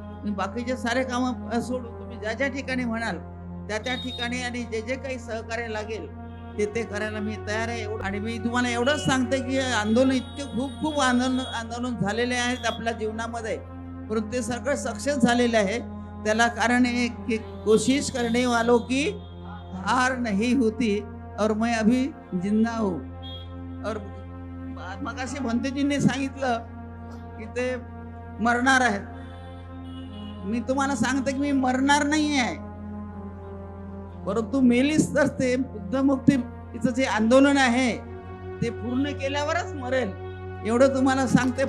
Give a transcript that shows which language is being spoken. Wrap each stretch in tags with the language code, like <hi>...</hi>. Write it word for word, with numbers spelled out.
<mr>मी बाकीचे सारे कामं सोडून तुम्ही ज्या ज्या ठिकाणी म्हणाल त्या त्या ठिकाणी आणि जे जे काही सहकार्य लागेल ते ते करायला मी तयार आहे. आणि मी तुम्हाला एवढंच सांगते की आंदोलन इतके खूप खूप आंदोलन आंदोलन झालेले आहेत आपल्या जीवनामध्ये, परंतु ते सगळं सक्सेस झालेलं आहे. त्याला कारण एक की</mr> <hi>कोशिश करने वालों की हार नहीं होती और मैं अभी जिंदा हूँ.</hi> <mr>और मग असे भंतेजींनी सांगितलं की ते मरणार आहेत. मी तुम्हाला सांगते की मी मरणार नाही आहे, परंतु मेलीच तर ते बुद्धमुक्तीचं जे आंदोलन आहे ते पूर्ण केल्यावरच मरेल एवढं तुम्हाला सांगते.</mr>